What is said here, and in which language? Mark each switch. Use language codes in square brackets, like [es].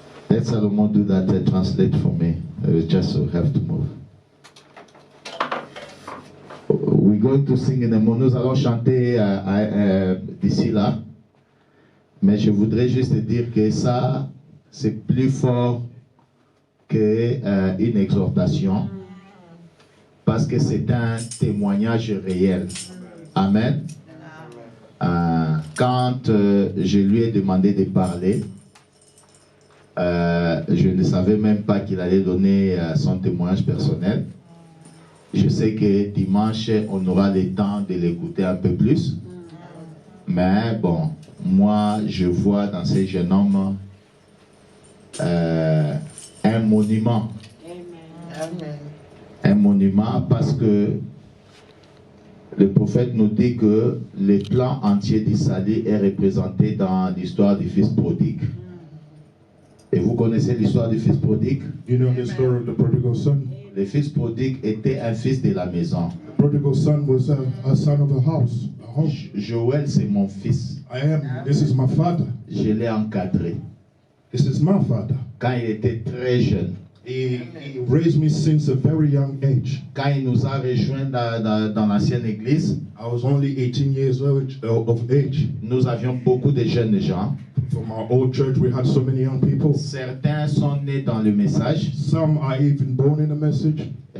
[en] Let Solomon do that and translate for me. Just so have to move. We're going to sing in a moment. [fr] Nous allons chanter d'ici là. Mais je voudrais juste dire que ça, c'est plus fort qu'une exhortation. Parce que c'est un témoignage réel. Amen. Quand je lui ai demandé de parler, je ne savais même pas qu'il allait donner son témoignage personnel. Je sais que dimanche, on aura le temps de l'écouter un peu plus. Mais bon, moi, je vois dans ce jeune homme un monument. Amen. Un monument parce que le prophète nous dit que le plan entier du salut est représenté dans l'histoire du fils prodigue. Et vous connaissez l'histoire du fils prodigue? [en] You know the story of the prodigal son? [fr] Le fils prodigue était un fils de la maison. [en] The prodigal son was a son of a house, a home. [fr] Joël, c'est mon fils. [en] This is my father. [fr] Je l'ai encadré. [en] This is my father. [fr] Quand il était très jeune, [en] He raised me since a very young age. [fr] quand il nous a rejoints dans l'ancienne église, [en] I was only 18 years of age. [fr] nous avions beaucoup de jeunes gens. [en] From our old church, we had so many young people. [fr] Certains sont nés dans le message. [en] Some are even born in the message.